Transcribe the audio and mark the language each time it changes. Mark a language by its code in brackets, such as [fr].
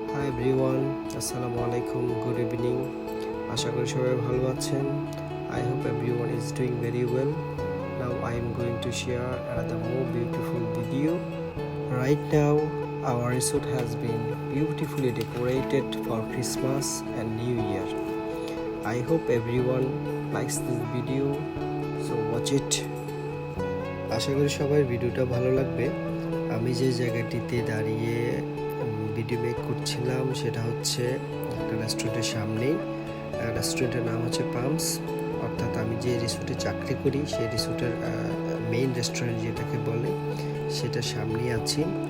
[en] Everyone, আসসালামু আলাইকুম, good evening. [bn] আশা করি সবাই ভালো আছেন। [en] I hope everyone is doing very well. Now I am going to share another more beautiful video. Right now our resort has been beautifully decorated for Christmas and New Year. I hope everyone likes this video, so watch it. [bn] আশা করি সবার ভিডিওটা ভালো লাগবে। আমি যে জায়গাটিতে দাঁড়িয়ে video make করছিলাম সেটা হচ্ছে একটা রেস্টুরেন্টের সামনেই। রেস্টুরেন্টের নাম হচ্ছে পামস, অর্থাৎ আমি যে রিসোর্টে চাকরি করি সেই রিসোর্টের মেইন রেস্টুরেন্ট যেটাকে বলে সেটার সামনেই আছি।